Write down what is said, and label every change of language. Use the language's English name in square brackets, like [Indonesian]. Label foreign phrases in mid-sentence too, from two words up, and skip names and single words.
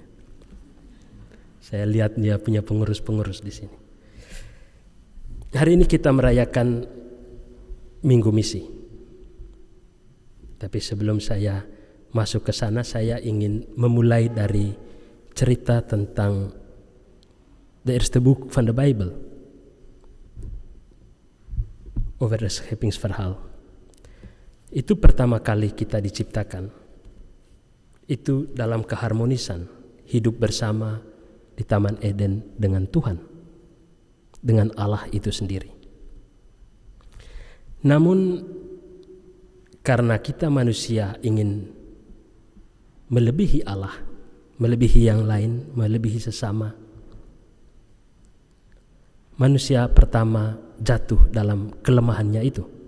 [Indonesian] Saya lihat dia punya pengurus-pengurus di sini. Hari ini kita merayakan Minggu Misi. Tapi sebelum saya masuk ke sana, saya ingin memulai dari cerita tentang [Dutch] the eerste boek van de Bijbel. Over the Schepingsverhaal. [Indonesian] Itu pertama kali kita diciptakan. Itu dalam keharmonisan, hidup bersama di Taman Eden dengan Tuhan, dengan Allah itu sendiri. Namun karena kita manusia ingin melebihi Allah, melebihi yang lain, melebihi sesama, manusia pertama jatuh dalam kelemahannya itu.